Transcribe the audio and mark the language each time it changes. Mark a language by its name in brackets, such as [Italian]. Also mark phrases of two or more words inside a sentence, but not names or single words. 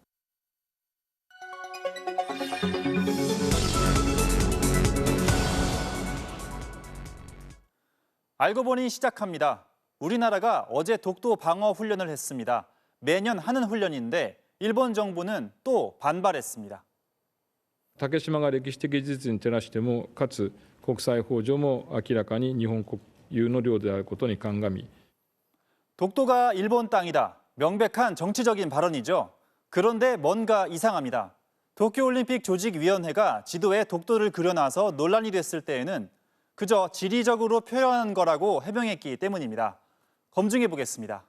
[Korean] 알고 보니 시작합니다. 우리나라가 어제 독도 방어 훈련을 했습니다. 매년 하는 훈련인데 일본 정부는 또 반발했습니다. [Japanese] 竹島が歴史的事実に照らしてもかつ国際法上も明らかに日本国有の領土であることに鑑み [Korean] 독도가 일본 땅이다. 명백한 정치적인 발언이죠. 그런데 뭔가 이상합니다. 도쿄올림픽 조직위원회가 지도에 독도를 그려놔서 논란이 됐을 때에는 그저 지리적으로 표현한 거라고 해명했기 때문입니다. 검증해 보겠습니다.